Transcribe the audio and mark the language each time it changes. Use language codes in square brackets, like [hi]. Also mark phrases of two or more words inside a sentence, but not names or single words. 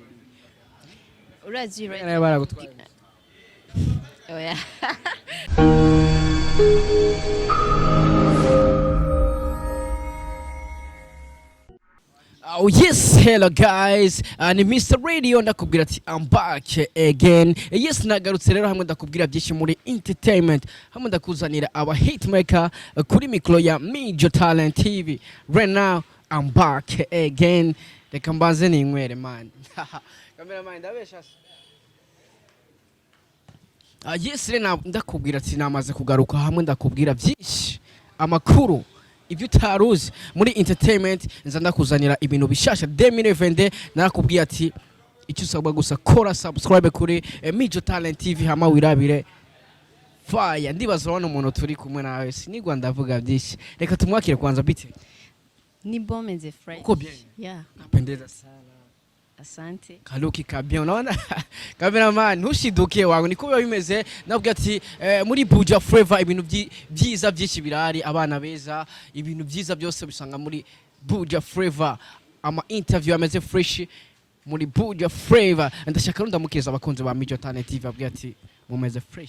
[rn] urazi baragutwara oya [en] Oh yes, hello guys, ni Mr. [rn] Radio ndakubwira ati [en] I'm back again. [rn] Yes, nagarutse rero hamwe ndakubwira byinshi muri entertainment, hamwe ndakuzanira aba hitmaker kuri mikro ya Menya Talent TV. [en] Right now I'm back again. [rn] Reka mbanze ninywere man. Cameraman ndabesha. Yes, rero ndakubwira ati namaze kugaruka hamwe ndakubwira byinshi amakuru ivyo utaruzi muri entertainment nza ndakuzanira ibintu bishasha 2020 narakubwiye ati icyo usabwa gusa kora subscribe kuri Menya Talent TV hama wirabire fire ndibaza wana umuntu turi kumwe nawe sinigwa ndavuga byinshi reka tumwakire kwanza biti ni bomeze fresh [sw] uko bien yeah napendeza sana asante [rn] kaluki kabien unaona cameraman ntushiduke wangu niko biba bimeze nabwo ati muri Buja Flavor ibintu byiza byinshi birari abana beza ibintu byiza byose bisanga muri Buja Flavor ama interview ameze fresh muri Buja Flavor ndashaka ndamukeza abakunzi ba Menya Talent TV abwiye ati mumeze fresh